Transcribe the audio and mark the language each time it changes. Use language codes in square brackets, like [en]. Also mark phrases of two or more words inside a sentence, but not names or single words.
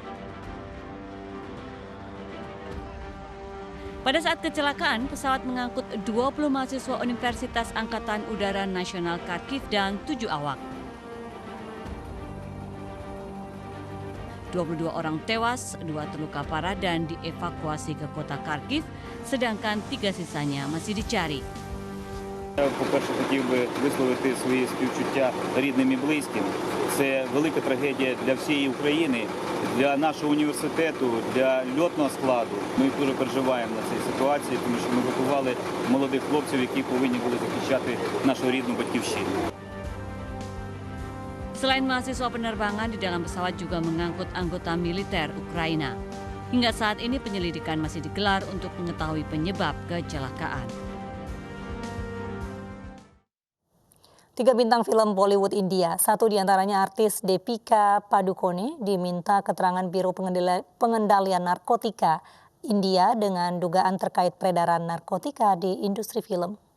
[id] Pada saat kecelakaan, pesawat mengangkut 20 mahasiswa Universitas Angkatan Udara Nasional Kharkiv dan 7 awak. 22 orang tewas, 2 terluka parah dan dievakuasi ke kota Kharkiv, sedangkan 3 sisanya masih dicari. [uk] По-перше, хотів би висловити свої співчуття рідним і близьким. Це велика трагедія для всієї України, для нашого університету, для льотного складу. Ми дуже переживаємо на цій ситуації, тому що ми готували молодих хлопців, які повинні були захищати нашу рідну батьківщину. [id] Selain mahasiswa penerbangan, di dalam pesawat juga mengangkut anggota militer Ukraina. Hingga saat ini penyelidikan masih digelar untuk mengetahui penyebab kecelakaan. 3 bintang film Bollywood India, satu diantaranya artis Deepika Padukone, diminta keterangan Biro Pengendalian Narkotika India dengan dugaan terkait peredaran narkotika di industri film.